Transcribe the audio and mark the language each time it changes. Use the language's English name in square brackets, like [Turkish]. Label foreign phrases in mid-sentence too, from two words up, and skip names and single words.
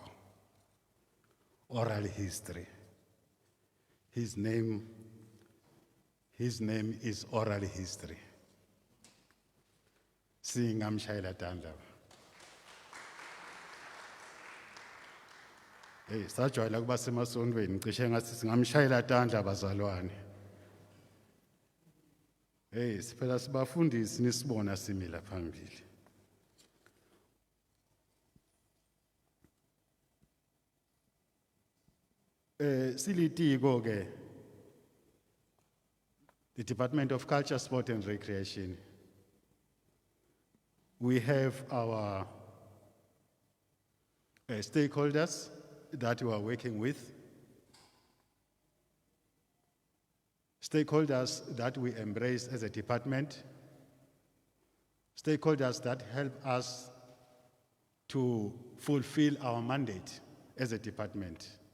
[English] Oral history. His name is Oral History. [Swati] Singamshayela tandla. Hey, sajwayela kuba semasondweni cishe ngathi singamshayela tandla bazalwane. Hey, siphela sibafundisi nisibona simila phambili. Silitiko ke, [English] the Department of Culture, Sport and Recreation. We have our stakeholders that we are working with, stakeholders that we embrace as a department, stakeholders that help us to fulfill our mandate as a department.